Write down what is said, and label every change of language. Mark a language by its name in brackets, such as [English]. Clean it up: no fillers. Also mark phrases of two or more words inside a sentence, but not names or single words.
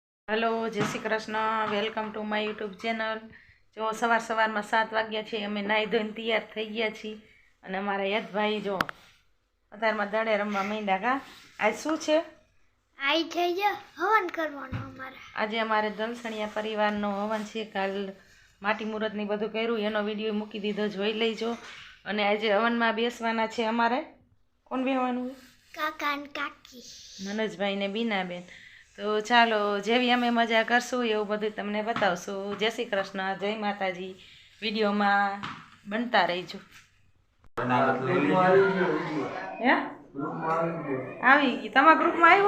[Gujarati] હેલો જય શ્રી કૃષ્ણ [English] welcome to my YouTube channel. [Gujarati] જો સવાર મેં 7 વાગ્યા છે અમે નાઈ ધોઈને તૈયાર થઈ ગયા છીએ અને અમારા યશભાઈ જો અત્યારમાં દડે રમવા માંડ્યા। કા આજ શું છે? આઈ થઈ જા હવન કરવાનો અમારે। આજ અમારે દલસણિયા પરિવારનો હવન છે। કાલ માટી મુહૂર્ત ને બધું કર્યું એનો વિડિયો મૂકી દીધો, જોઈ લેજો। અને આજ હવનમાં બેસવાના છે અમારે। કોણ બેસવાનું? કાકા અને કાકી, મનોજભાઈ ને બીનાબેન। તો ચાલો જેવી અમે મજા કરશું એવું બધું તમને બતાવશું। જય શ્રી કૃષ્ણ, જય માતાજી। વિડિયો મેં બનતા રહીજો। આવી ગઈ તમારા ગ્રુપમાં આવ્યો?